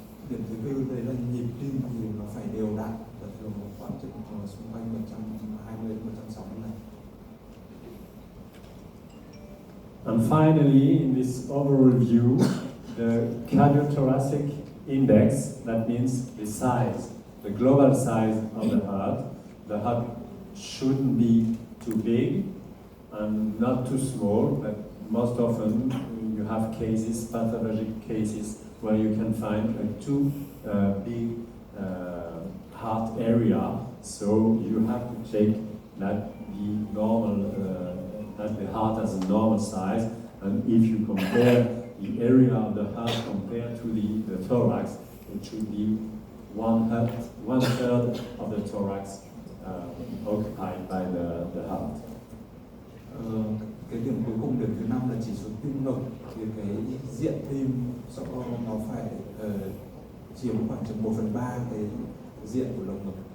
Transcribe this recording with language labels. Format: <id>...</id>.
<vi>Điểm thứ tư đấy là nhịp tim thì nó phải đều đặn và thường khoảng chừng xung quanh 120-160 lần.</vi> <en>And finally, in this overall view, the cardiothoracic index, that means the size, the global size of the heart. The heart shouldn't be too big and not too small, but most often you have cases, pathologic cases, where you can find a too big heart area. So you have to check that the normal, that the heart has a normal size, and if you compare the area of the heart compared to the thorax, it should be one third of the thorax occupied by the heart.</en> <vi>Cái điểm cuối cùng, điểm thứ 5 là chỉ số tim ngực, thì cái diện tim nó phải chiếm khoảng chừng 1/3 cái diện của lồng ngực.</vi>